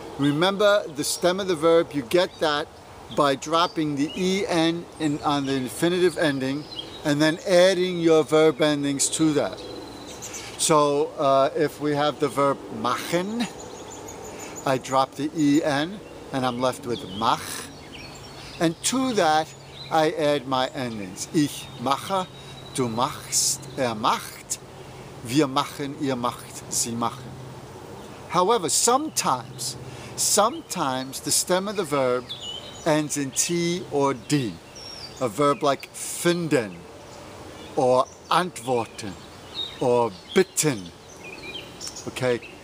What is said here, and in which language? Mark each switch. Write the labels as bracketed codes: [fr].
[en] Remember, the stem of the verb, you get that by dropping the en on the infinitive ending and then adding your verb endings to that. So if we have the verb machen, I drop the en and I'm left with mach. And to that, I add my endings. [de] Ich mache, du machst, macht, wir machen, ihr macht, sie machen. [en] However, sometimes the stem of the verb ends in T or D. A verb like finden, or antworten, or bitten. Okay?